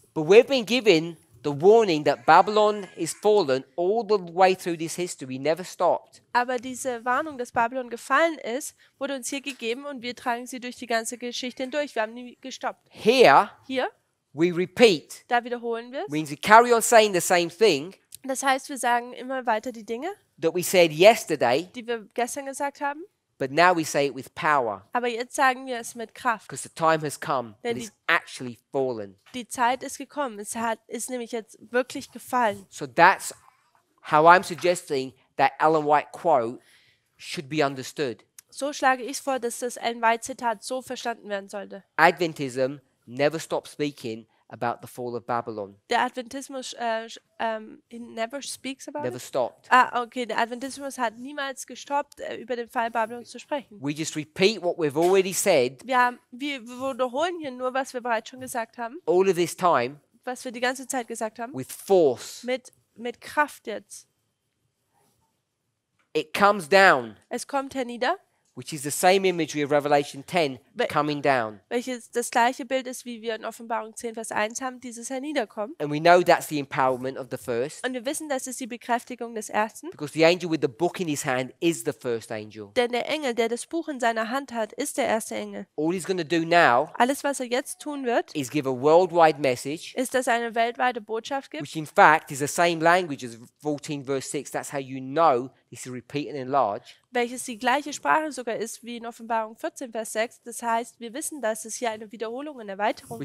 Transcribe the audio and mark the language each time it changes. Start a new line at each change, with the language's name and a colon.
English: But we've been given the warning that Babylon is fallen all the way through this history, never stopped.
German: Aber diese Warnung, dass Babylon gefallen ist, wurde uns hier gegeben und wir tragen sie durch die ganze Geschichte hindurch. Wir haben nie gestoppt.
English: Here,
German: Hier,
English: we repeat.
German: da wiederholen wir es.
English: Means we carry on saying the same thing
German: Das heißt, wir sagen immer weiter die Dinge,
English: that we said yesterday,
German: die wir gestern gesagt haben,
English: but now we say it with power
German: aber jetzt sagen wir es mit Kraft.
English: because the time has come that
German: Denn
English: it's actually fallen.
German: Die Zeit ist gekommen. Ist nämlich jetzt wirklich gefallen.
English: So that's how I'm suggesting that Ellen White quote should be understood.
German: So schlage ich vor, dass das Ellen White Zitat so verstanden werden sollte.
English: Adventism never stopped speaking about the fall of Babylon.
German: Der Adventismus
English: he never speaks about Never it. stopped.
German: Okay, der Adventismus hat niemals gestoppt, über den Fall Babylons zu sprechen.
English: We just repeat what we've already said
German: Wir wiederholen hier nur, was wir bereits schon gesagt haben,
English: all of this time
German: was wir die ganze Zeit gesagt haben,
English: with force.
German: mit Kraft jetzt.
English: It comes down,
German: Es kommt hernieder,
English: which is the same imagery of Revelation 10 coming down.
German: welches das gleiche Bild ist, wie wir in Offenbarung 10, Vers 1 haben, dieses Herniederkommen.
English: And we know that's the empowerment of the first
German: Und wir wissen, das ist die Bekräftigung des Ersten.
English: because the angel with the book in his hand is the first angel.
German: Denn der Engel, der das Buch in seiner Hand hat, ist der erste Engel.
English: All he's going to do now
German: Alles, was er jetzt tun wird,
English: is give a worldwide message,
German: ist, dass er eine weltweite Botschaft gibt,
English: which in fact is the same language as 14 verse 6. That's how you know this is repeat and enlarge.
German: welches die gleiche Sprache sogar ist wie in Offenbarung 14, Vers 6. Das heißt, wir wissen, dass es hier eine Wiederholung und Erweiterung